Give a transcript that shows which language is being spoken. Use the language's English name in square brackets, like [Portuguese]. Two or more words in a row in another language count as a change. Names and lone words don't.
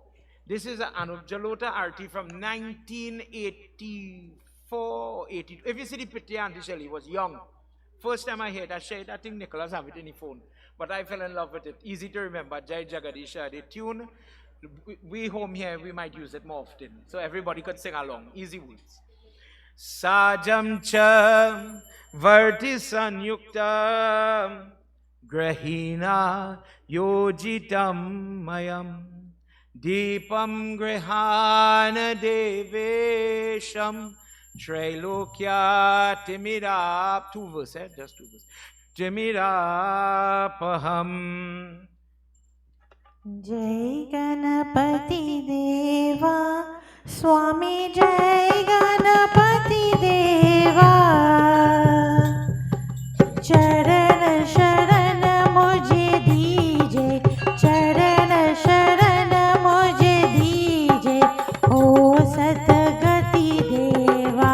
[English] This is an Anupjalota Arti from 1984, 82. If you see the picture, Auntie Shelley, he was young. First time I heard that, I think Nicholas have it in the phone. But I fell in love with it. Easy to remember. [Hindi] जय जगदीश. [English] The tune, we home here, we might use it more often. So everybody could sing along. Easy words. [Sanskrit] साज्यं च वर्ति संयुक्तं वह्निना योजितं मया दीपं गृहाण देवेशं त्रैलोक्य तिमिर. [English] Two verses, just two verses. [Sanskrit] तिमिरापहम्. [Hindi] जय गणपति देवा, स्वामी जय गणपति देवा. चरण शरण मुझे दीजे, चरण शरण मुझे दीजे, ओ सतगति देवा.